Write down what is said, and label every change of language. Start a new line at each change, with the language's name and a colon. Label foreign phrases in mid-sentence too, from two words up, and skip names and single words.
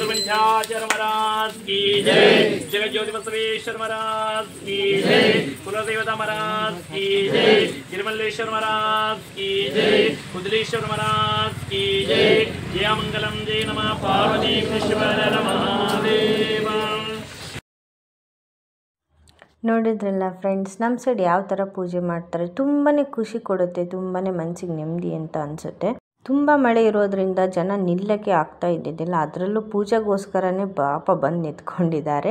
Hindi: पंचाचार्य महाराज की जय, जगज्योति बसवेश्वर महाराज की जय, कुलदेवता महाराज की जय, तिरुमल्लेश्वर महाराज की जय, कुदलेश्वर महाराज की जय।
Sanskrit: जय मंगलम जय नमः पार्वतीश्वर महादेव।
Kannada: ನೋಡಿದ್ರಲ್ಲ ಫ್ರೆಂಡ್ಸ್, ನಮ್ಮ ಸೈಡ್ ಯಾವ ಥರ ಪೂಜೆ ಮಾಡ್ತಾರೆ. ತುಂಬಾ ಖುಷಿ ಕೊಡುತ್ತೆ, ತುಂಬಾ ಮನಸ್ಸಿಗೆ ನೆಮ್ಮದಿ ಅಂತ ಅನಿಸುತ್ತೆ. ತುಂಬ ಮಳೆ ಇರೋದ್ರಿಂದ ಜನ ನಿಲ್ಲಕ್ಕೆ ಆಗ್ತಾ ಇದ್ದಿದ್ದಿಲ್ಲ, ಅದರಲ್ಲೂ ಪೂಜೆಗೋಸ್ಕರನೇ ಪಾಪ ಬಂದು ನಿಂತ್ಕೊಂಡಿದ್ದಾರೆ.